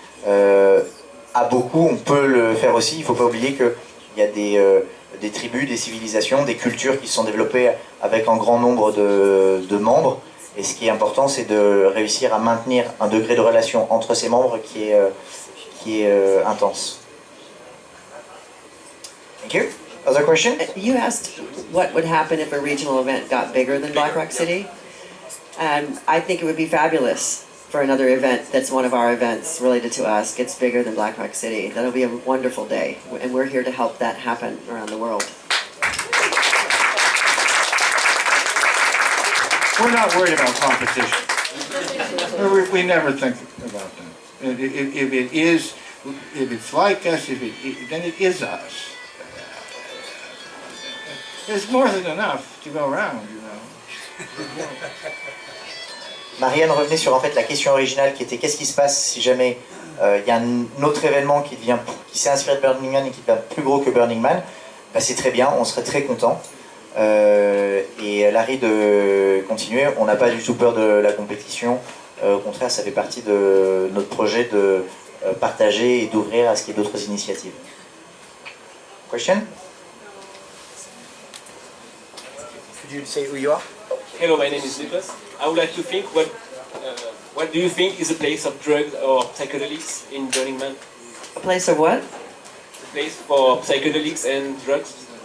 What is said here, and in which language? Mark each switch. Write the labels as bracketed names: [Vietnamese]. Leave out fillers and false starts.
[French] À beaucoup, on peut le faire aussi. Il ne faut pas oublier qu'il y a des tribus, des civilisations, des cultures qui se sont développées avec un grand nombre de membres. Et ce qui est important, c'est de réussir à maintenir un degré de relation entre ces membres qui est intense. [English] Thank you. Other question? You asked what would happen if a regional event got bigger than Black Rock City. And I think it would be fabulous for another event that's one of our events related to us gets bigger than Black Rock City. That'll be a wonderful day. And we're here to help that happen around the world. We're not worried about competition. We never think about that. If it's like us, then it is us. There's more than enough to go around, you know. [French] Marianne revenait sur en fait la question originale qui était qu'est-ce qui se passe si jamais il y a un autre événement qui s'est inspiré de Burning Man et qui devient plus gros que Burning Man. Bah, c'est très bien, on serait très content. Et Larry de continuer, on n'a pas du tout peur de la compétition. Au contraire, ça fait partie de notre projet de partager et d'ouvrir à ce qu'il y ait d'autres initiatives. [English] Question? Could you say who you are? Hello, my name is Nicholas. I would like to think what do you think is a place of drugs or psychedelics in Burning Man? A place of what? A place for psychedelics and drugs?